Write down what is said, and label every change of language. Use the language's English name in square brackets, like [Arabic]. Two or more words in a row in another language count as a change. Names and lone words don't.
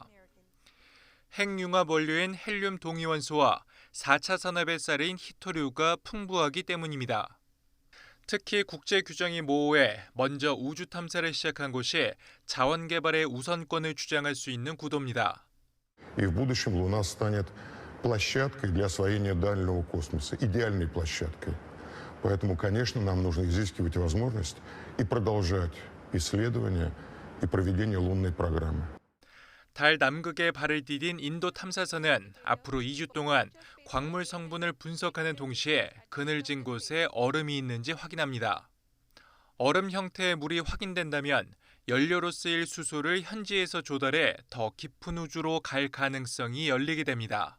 [Korean] 핵융합 원료인 헬륨 동위원소와 4차 산업의 쌀인 히토류가 풍부하기 때문입니다. 특히 국제 규정이 모호해 먼저 우주 탐사를 시작한 곳이 자원 개발의 우선권을 주장할 수 있는 구도입니다. [Russian] И в будущем Луна станет площадкой для освоения дальнего космоса, идеальной площадкой. Поэтому, конечно, нам нужно изыскивать возможность и продолжать исследования и проведение лунной программы. [Korean] 달 남극에 발을 디딘 인도 탐사선은 앞으로 2주 동안 광물 성분을 분석하는 동시에 그늘진 곳에 얼음이 있는지 확인합니다. 얼음 형태의 물이 확인된다면 연료로 쓰일 수소를 현지에서 조달해 더 깊은 우주로 갈 가능성이 열리게 됩니다.